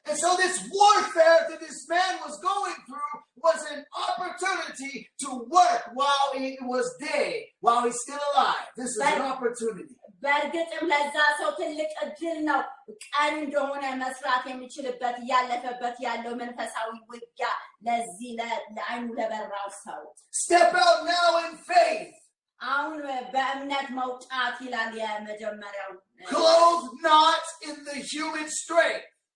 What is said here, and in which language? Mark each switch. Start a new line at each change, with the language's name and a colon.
English: And so this warfare that this man was going through was an opportunity to work while it was day, while he's still alive. This is an opportunity.
Amharic: በእርግጥም ለዛ ሰው ትልቅ እድል ነው ቀን እንደሆነ መስራት የሚችልበት ያለፈበት ያለው መንፈሳዊ ውጊያ ለዚህ ለአይኑ ለበራው ሰው
English: Step out now in faith.
Amharic: አሁን በእምነት መውጣት ይላል የመጀመሪያው
English: Clothed not in the human strength.